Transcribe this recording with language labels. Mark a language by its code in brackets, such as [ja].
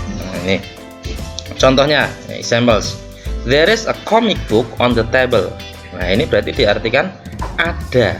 [id] Nah, ini contohnya, examples. [en] There is a comic book on the table. [id] Nah, ini berarti diartikan ada.